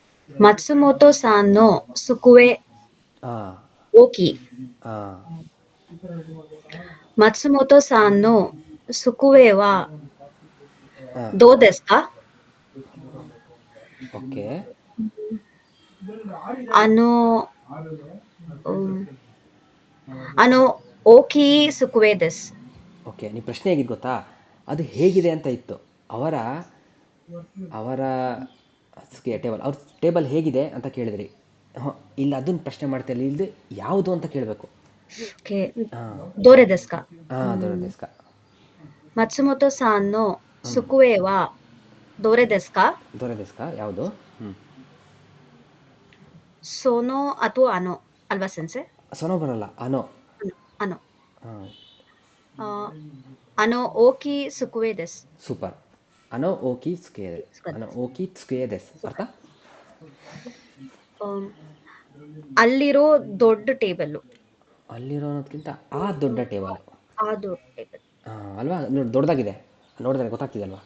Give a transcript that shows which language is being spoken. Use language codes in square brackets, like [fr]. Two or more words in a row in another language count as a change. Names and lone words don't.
[ja] 松本さんの机 ಹಾಂ oki. ಹಾಂ 松本さんの机は ಹಾಂ どうですか? ಓಕೆ あの うーん、あの大きい机です. [kn] ಓಕೆ ನಿಮ್ಮ ಪ್ರಶ್ನೆ ಹೇಗಿದ್ದು ಗೊತ್ತಾ, ಅದು ಹೇಗಿದೆ ಅಂತ ಇತ್ತು. ಅವರ ಅವರ ಟೇಬಲ್, ಅವ್ರ ಟೇಬಲ್ ಹೇಗಿದೆ ಅಂತ ಕೇಳಿದ್ರಿ. ಹಾಂ, ಇಲ್ಲ ಅದನ್ನು ಪ್ರಶ್ನೆ ಮಾಡ್ತಿಲ್ಲ, ಇಲ್ಲದೆ ಯಾವುದು ಅಂತ ಕೇಳಬೇಕು. Okay. ಹಾಂ [ja] どれですか? [kn] ಹಾಂ ದೊಡ್ಡ ದೇಸ್ಕ. [ja] 松本さんの ಹ್ಞೂ 机はどれですか? [kn] ದೊಡ್ಡ ದೇಸ್ಕ ಯಾವುದು? ಹ್ಞೂ Sono ಅಥವಾ ano ಅಲ್ವಾ ಸೆನ್ಸೆ? ಸೊನೋ ಬರಲ್ಲ, ಅನೋ. [ja] ano. ಹಾಂ あの大きい机です. [kn] ಸೂಪರ್. [ja] あの大きい机で、あの大きい机です [kn] ಅರ್ಥ. ಅಲ್ಲಿರೋ ದೊಡ್ಡ ಟೇಬಲ್. ಅಲ್ಲಿರೋದಕ್ಕಿಂತ ಆ ದೊಡ್ಡ ಟೇಬಲ್. ಆ ದೊಡ್ಡ ಟೇಬಲ್ ಅಲ್ವಾ, ದೊಡ್ಡದಾಗಿದೆ, ನೋಡಿದ್ರೆ ಗೊತ್ತಾಗ್ತಿದೆ ಅಲ್ವಾ.